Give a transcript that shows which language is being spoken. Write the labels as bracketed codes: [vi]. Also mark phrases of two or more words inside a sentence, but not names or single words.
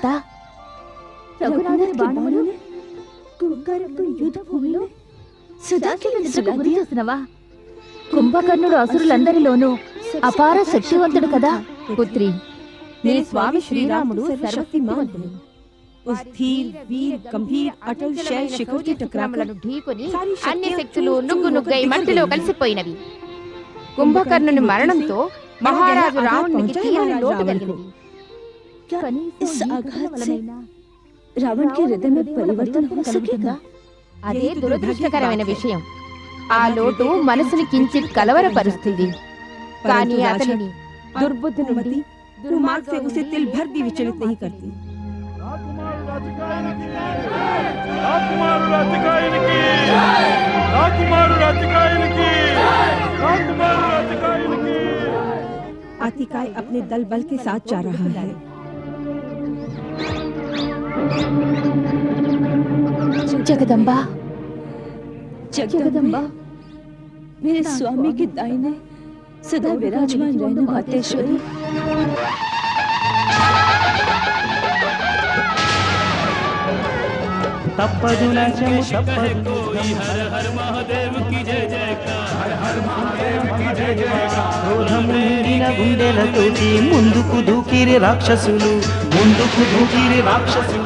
[te] రఘునాథుని బాణములు కుంభకర్ణుడు యుద్ధ భూమిలో సుధాకిరణకు గురి చేసినవా? కుంభకర్ణుడు అసురులందరిలోనూ అపార శక్తివంతుడు కదా పుత్రి. నీ స్వామి శ్రీరాముడు సర్వశక్తిమంతుడు. [hi] उस धीर वीर गंभीर अटल शैल शिखर की [te] టక్రాములను ఢీకొని అన్ని శక్తులు నుగ్గునుగ్గై మట్టిలో కలిసిపోయినవి. కుంభకర్ణుని మరణంతో మహారాజు రావణునికి తీరని లోటు కలిగింది. [hi] इस आघात से रावण के हृदय में परिवर्तन हो सकेगा? [te] అదే దురదృష్టకరమైన విషయం. ఆ లోటు మనసుని కించిత్ కలవరపరుస్తుంది. కానీ అతనిని [hi] दुर्बुद्ध अनुमति दुर्मार्ग से उसे तिल भर भी विचलित नहीं करती. आतिकाय अपने दल बल के साथ जा रहा है. जगदम्बा, जगदम्बा, मेरे स्वामी के दाहिने सदा विराजमान रहने मातेश्वरी. [te] తప్పదుల తప్పదు [hi] हर हर महादेव की जय जयकार, हर हर महादेव की जय जयकार. [te] క్రోధముండిన గుండెలతోటి ముందుకు దూకిరి రాక్షసులు, ముందుకు దూకిరి రాక్షసులు.